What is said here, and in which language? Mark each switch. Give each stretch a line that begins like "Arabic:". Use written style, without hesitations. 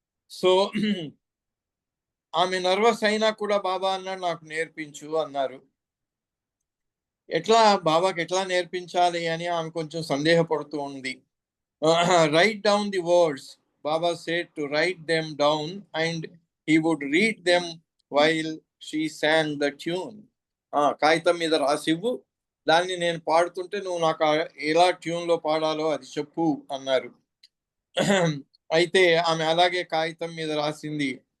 Telugu: So ఆమె nervous అయినా కూడా బాబా అన్నాడు, నాకు నేర్పించు అన్నారు. బాబాకి ఎట్లా నేర్పించాలి అని ఆమె కొంచెం సందేహపడుతూ ఉంది.
English: Write down the words. Baba said to write them down and he would read them while she sang the tune.
Telugu: కాగితం మీద రాసివ్వు, దాన్ని నేను పాడుతుంటే నువ్వు నాకు ఎలా ట్యూన్లో పాడాలో అది చెప్పు అన్నారు. అయితే ఆమె అలాగే కాగితం మీద రాసింది.